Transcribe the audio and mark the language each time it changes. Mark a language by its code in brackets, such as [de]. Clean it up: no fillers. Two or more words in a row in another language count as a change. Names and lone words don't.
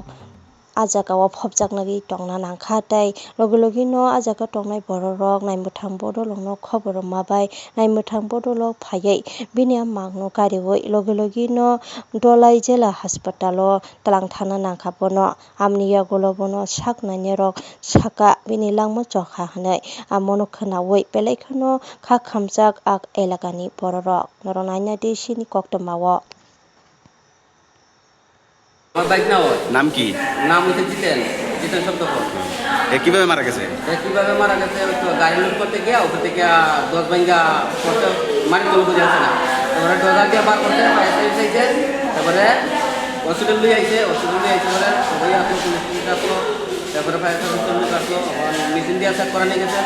[trp] a jagao phobjaknagui tongna nangkha tei logi no a jaga tongnai borok rok naimwthang bodolog no khobar rwma bai naimwthang bodolog phaiui bini mang no gariui logi no dolai jela hospital o tlang thana nangkha bono amni yagulo bono sak nainai rok saka bini langma chokha hinui amono khwnaui belai kheno kha khamjak a elaka ni borok rok norok naina de sini koktwmao। [bn] নাম কি? নাম হচ্ছে জিতেন্দ্র শব্দকর। কিভাবে মারা গেছে? কিভাবে মারা গেছে গাড়ি লোড করতে গিয়ে ওখান থেকে 10 ভাঙ্গা করতে মারি তোলা বুঝে আছে না, তারপরে ডজার দিয়ে বার করতে পাইছে, তারপরে হসপিটাল নিয়ে আইছে বলে সবাই আসলো, পুলিশ আসলো, তারপরে ফায়ার সার্ভিস আসলো, মেশিন দিয়ে চেক করা নিয়ে গেছে,